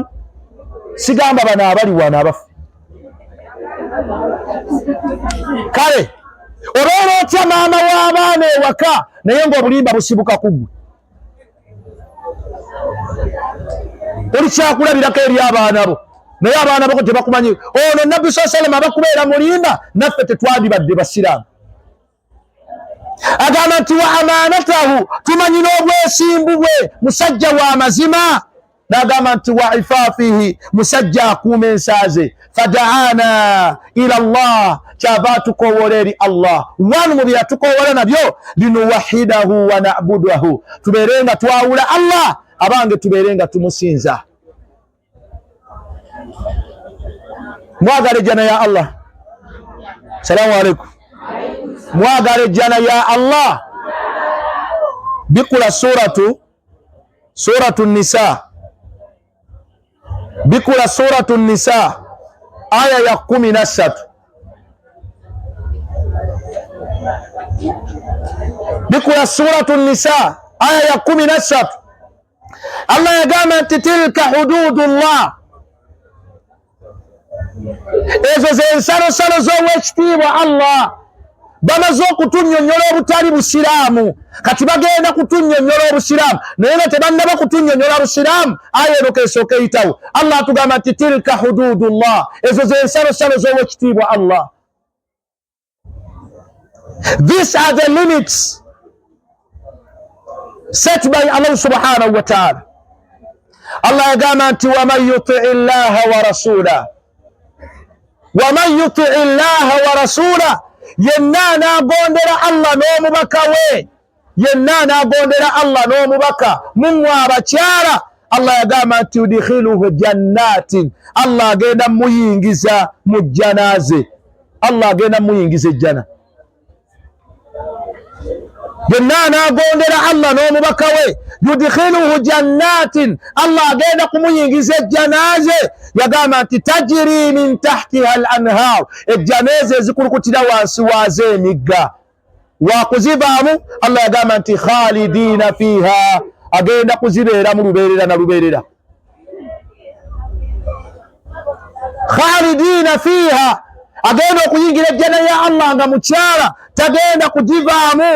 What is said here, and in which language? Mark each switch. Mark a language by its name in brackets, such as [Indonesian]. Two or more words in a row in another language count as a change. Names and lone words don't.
[Ganda] Sigamba bano abali wano abafu. Kale obeera otya maama w'abaana ewaka naye ng'obulimba busibuka ku ggwe? Oli kyakulabirako eri abaana bo naye abaana bo tebakumanyi. Ono Nabbi [Arabic] صلى الله عليه وسلم [Ganda] abakubeera mulimba, naffe tetwandibadde basiraamu. Agamba nti [Arabic] وأمانته, [Ganda] tumanyi n'obwesimbu bwe, musajja wa mazima. N'agamba nti [Arabic] وعفافه, [Ganda] musajja akuuma ensaaze. [Arabic] فدعانا إلى الله, [Ganda] kyava tukowola eri Allah. Wanu mu bye tukowola nabyo [Arabic] لنوحده ونعبده, [Ganda] tubeerenga twawula Allah, abange tubeerenga tumusinza. Mwagala ejjana ya Allah. [Arabic] سلام عليكم. [Ganda] Mwagala ejjana ya Allah. Bikula suratu Nisa, bikula suratu Nisa aya ya 13. Bikula suratu Nisa aya ya 13. Allah yagamba nti [Arabic] تلك حدود الله, [Ganda] ezo z'ensalosalo z'owekitiibwa Allah. Bamaze okutunnyonnyola obutali busiraamu, kati bagenda kutunnyonnyola obusiraamu, naye nga tebannaba kutunnyonnyola busiraamu, aya eno kesooka eyitawo. Allah atugamba nti [Arabic] تلك حدود الله, [Ganda] ezo z'ensalosalo z'owekitiibwa Allah. [English] These are the limits set by Allah [Arabic] سبحانه وتعالى. [Ganda] Allah yagamba nti [Arabic] ومن يطع الله والرسول, ومن يطع الله والرسول, [Ganda] yenna anaagondera Allah n'omubaka we, yenna anaagondera Allah n'omubaka mummwe abakyala, Allah yagamba nti [Arabic] يدخله جنات, [Ganda] Allah agenda muyingiza mu jjanaze, Allah agenda muyingiza ejjana. Yenna anaagondera Allah n'omubaka we, [Arabic] يدخله جنات, [Ganda] Allah agenda kumuyingiza ejjanaze. Yagamba nti [Arabic] تجري من تحتها الأنهار, [Ganda] ejjanaze ezikulukutira wansi waazo emigga. Wakuzibaamu Allah yagamba nti [Arabic] خالدين فيها, [Ganda] agenda kuzibeera mu lubeerera na lubeerera. [Arabic] خالدين فيها, [Ganda] agenda okuyingira ejjana ya Allah nga mukyala, tagenda kugivaamu.